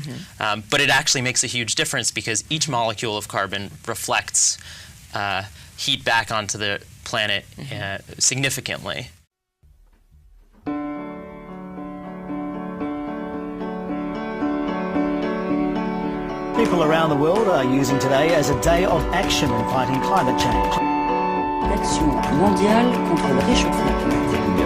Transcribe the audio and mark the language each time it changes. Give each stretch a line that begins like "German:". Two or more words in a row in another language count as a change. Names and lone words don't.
English: But it actually makes a huge difference because each molecule of carbon reflects heat back onto the planet significantly. People around the world are using today as a day of action in fighting climate change.
French: L'action mondiale contre le réchauffement climatique.